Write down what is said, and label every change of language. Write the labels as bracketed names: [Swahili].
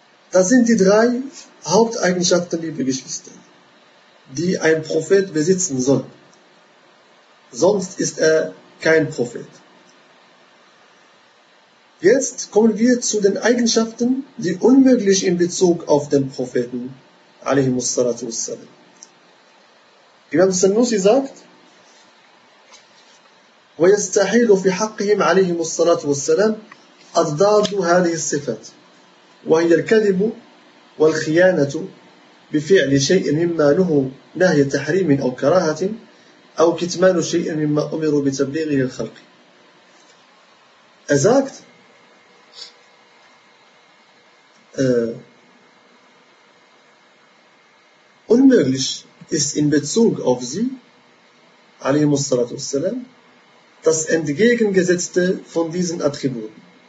[German] Das sind die drei Haupteigenschaften, liebe Geschwister, die ein Prophet besitzen soll. Sonst ist er kein Prophet. Jetzt kommen wir zu den Eigenschaften, die unmöglich in Bezug auf den Propheten, [Arabic] alaihi wassalatu wassalam. [German] Imam Sanusi sagt, [Arabic] وَيَسْتَحِيلُ فِي حَقِّهِمْ عَلَيْهِ مُصَّلَاتُ وَسَّلَمْ أَضْدَادُ هَذِهِ الصِّفَةِ وهي الكذب والخيانة بفعل شيء مما نهوا نهي تحريم أو كراهة أو كتمان شيء مما أمروا بتبليغه للخلق. [German] Er sagt, unmöglich ist in Bezug auf sie, [Arabic] عليهم الصلاة والسلام, [German] das Entgegengesetzte von diesen Attributen.